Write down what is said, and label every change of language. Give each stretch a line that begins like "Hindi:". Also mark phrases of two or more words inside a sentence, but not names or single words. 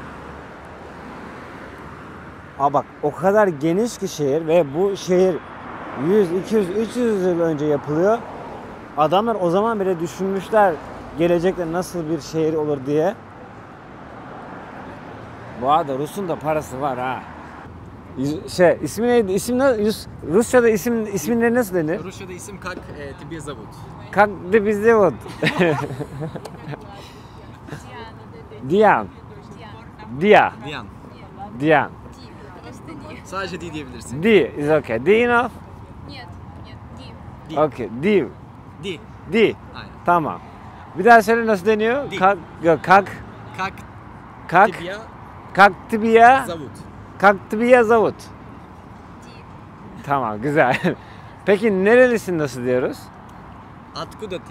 Turkish: Bak, o kadar geniş ki şehir ve bu şehir 100, 200, 300 yıl önce yapılıyor. Adamlar o zaman bile düşünmüşler gelecekte nasıl bir şehir olur diye. Bu arada Rus'un da parası var ha. İsmi neydi? Rusya'da isimleri nasıl denir? Rusya'da isim
Russian: Как тебя зовут. Как тебя зовут. Diyan. Dia. Diyan. Diyan.
Turkish: Sadece Di diyebilirsin.
English: Di is okay. Di enough?
Russian: Нет, Ди. Di.
English: Okay. Di. Di. Di.
Turkish: Aynen. Tamam. Bir daha söyle, nasıl deniyor? Di.
Russian: Kak Tibiye Tibiye Zavut. Как тебя зовут.
Turkish: Tamam, güzel. Peki nerelisin, nasıl diyoruz?
Russian: Atkudati.